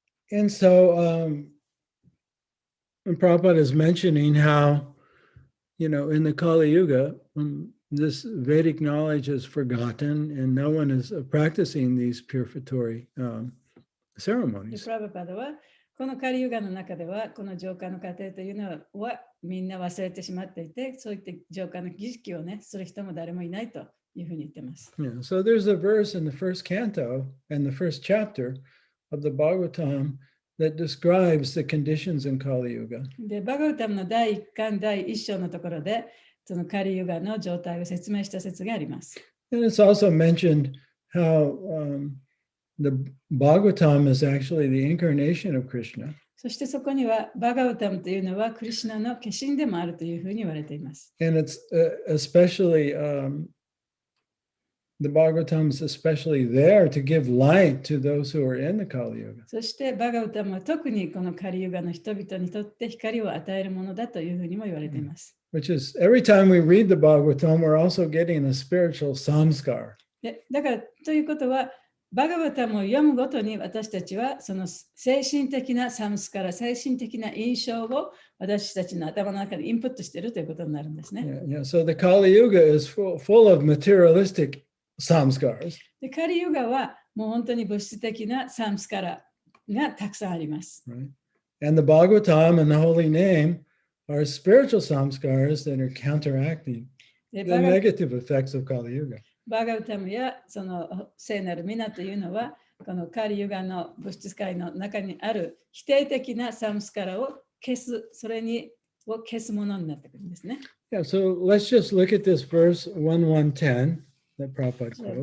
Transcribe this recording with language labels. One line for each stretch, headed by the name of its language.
English: And so Prabhupada is mentioning how, in the Kali Yuga, this Vedic knowledge is forgotten and no one is practicing these purificatory ceremonies.
Japanese: プラブパダはこのカリユガの中ではこの浄化の過程というのはみんな忘れてしまっていて、そういった浄化の儀式をね、する人も誰もいないというふうに言ってます。
English: Yeah, so there's a verse in the first canto and the first chapter of the Bhagavatam that describes the conditions in Kali Yuga.
Japanese: で、バガウタムの第1巻第1章のところで、そのカリユガの状態を説明した説があります。
English: And it's also mentioned how the Bhagavatam is actually the incarnation of Krishna.
Japanese: そしてそこにはバガウタムというのはクリシュナの化身でもあるというふうに言われています。
English: And it's especially the Bhagavatam is especially there to give light to those who are in the Kali Yuga.
Japanese: そしてバガウタムは特にこのカリユガの人々にとって光を与えるものだというふうにも言われています。
English: Which is every time we read the Bhagavatam, we're also getting a spiritual samskar.
Japanese: だからということは、バガバタムを読むごとに私たちはその精神的なサムスから精神的な印象を私たちの頭の中でインプットしているということになるんですね。
English: Yeah, so the Kali Yuga is full of materialistic samskars.
Japanese: で、カリユガはもう本当に物質的なサムスカラがたくさんあります。
English: Right? And the Bhagavatam and the holy name are spiritual samskars that are counteracting
Japanese: で、
English: the
Japanese: バガ
English: negative effects of Kali Yuga.
Japanese: バガウタムやその聖なる皆というのは、このカリユガの物質界の中にある否定的なサムスカラを消す、それを消すものになってくるんですね。
English: Yeah, so let's just look at this verse 1110 that Prabhupada